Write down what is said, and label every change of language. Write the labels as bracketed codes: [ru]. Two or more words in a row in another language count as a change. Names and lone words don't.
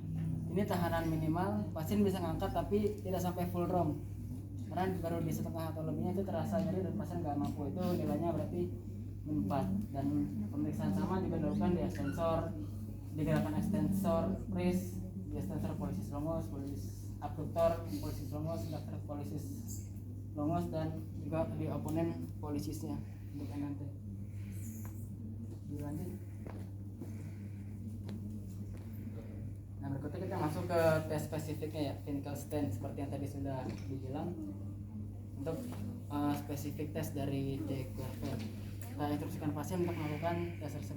[id] Ini tahanan minimal, pasien bisa ngangkat tapi tidak sampai [en] full ROM. [id] Karena baru di setengah atau lebihnya itu terasa nyeri dan pasien nggak mampu, itu nilainya berarti 4. Dan pemeriksaan sama juga dilakukan di extensor, di gerakan [en] extensor wrist, [id] di [la] extensor pollicis longus, pollicis abductor, pollicis longus, adductor pollicis longus, [id] dan juga di [la] opponent pollicisnya [id] untuk MMT. Dilanjut. Nah, berikutnya kita masuk ke tes spesifiknya ya, [en] clinical stand [id] seperti yang tadi sudah dibilang. Untuk spesifik tes dari De Quervain, kita instruksikan pasien untuk melakukan tes tersebut.